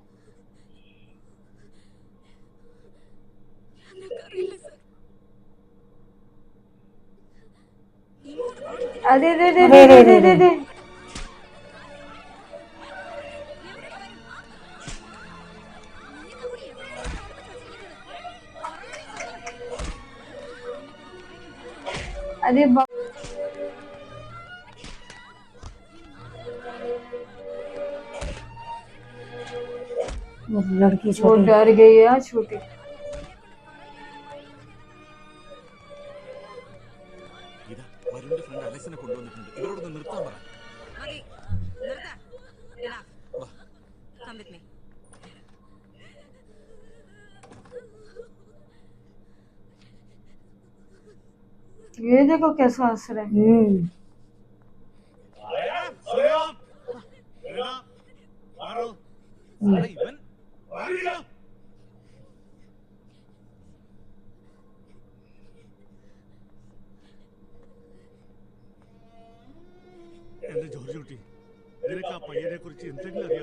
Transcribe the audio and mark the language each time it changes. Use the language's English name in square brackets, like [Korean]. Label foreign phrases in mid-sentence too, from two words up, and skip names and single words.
[Malayalam] ഞങ്ങൾക്കറിയില്ല സർ. अरे रे रे रे रे रे रे रे, अरे [Hindi] लड़की वो छोटी डर गई है छोटी। [Malayalam] ഇതാ വരുണിന്റെ ഫ്രണ്ട് അലക്സിനെ കൊണ്ടുവന്നിട്ടുണ്ട്, ഇവരോടൊന്ന് നിർത്താൻ പറ. മതി, നിർത്ത. വാ. [English] Come with me. [Hindi] ये देखो कैसा हंस रहा है। [Malayalam] ഇവൻ എന്റെ ജോർജ് കുട്ടി, നിനക്ക് ആ പയ്യനെ കുറിച്ച് എന്തെങ്കിലും അറിയാം?